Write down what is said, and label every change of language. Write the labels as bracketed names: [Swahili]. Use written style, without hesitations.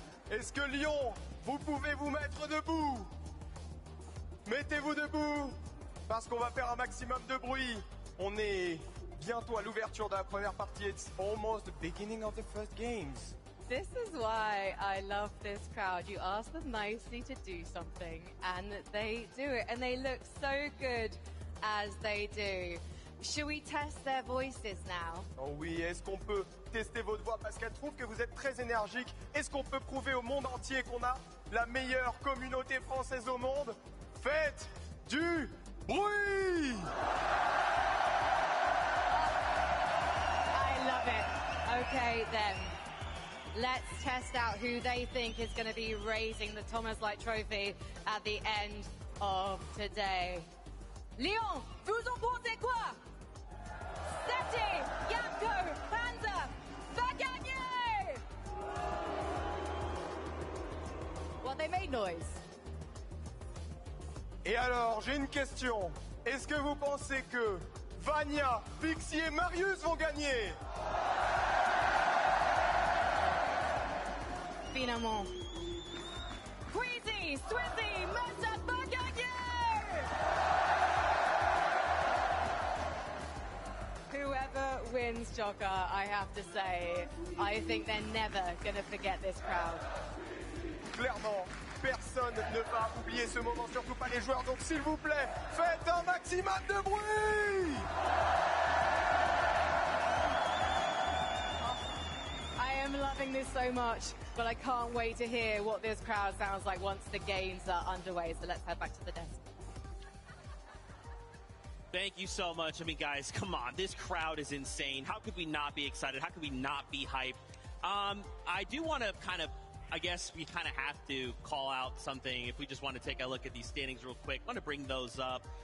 [French] Est-ce que Lyon, vous pouvez vous mettre debout? Mettez-vous debout, parce qu'on va faire un maximum de bruit. On est bientôt à l'ouverture de la première partie. [English] It's almost the beginning of the first games. This is why I love this crowd. You ask them nicely to do something, and they do it, and they look so good as they do. Should we test their voices now? [French] Oh oui, est-ce qu'on peut tester votre voix parce qu'elle trouve que vous êtes très énergique? Est-ce qu'on peut prouver au monde entier qu'on a la meilleure communauté française au monde? Faites du bruit! [English] I love it. Okay, then. Let's test out who they think is going to be raising the Thomas Light Trophy at the end of today. [French] Lyon, vous en pensez quoi? Seti, Yapko, Panzer, va gagner! [English] Well, they made noise. [French] Et alors, j'ai une question. Est-ce que vous pensez que Vania, Pixie et Marius vont gagner? Finalement. Queasy, Swizzy, Massa, va gagner! [English] Whoever wins, Joker, I have to say, I think they're never going to forget this crowd. [French] Clairement, personne ne va oublier ce moment, surtout pas les joueurs. Donc s'il vous plaît, faites un maximum de bruit! [English] I am loving this so much, but I can't wait to hear what this crowd sounds like once the games are underway. So let's head back to the desk. Thank you so much. I mean, guys, come on. This crowd is insane. How could we not be excited? How could we not be hyped? I do want to I guess we kind of have to call out something if we just want to take a look at these standings real quick. I want to bring those up.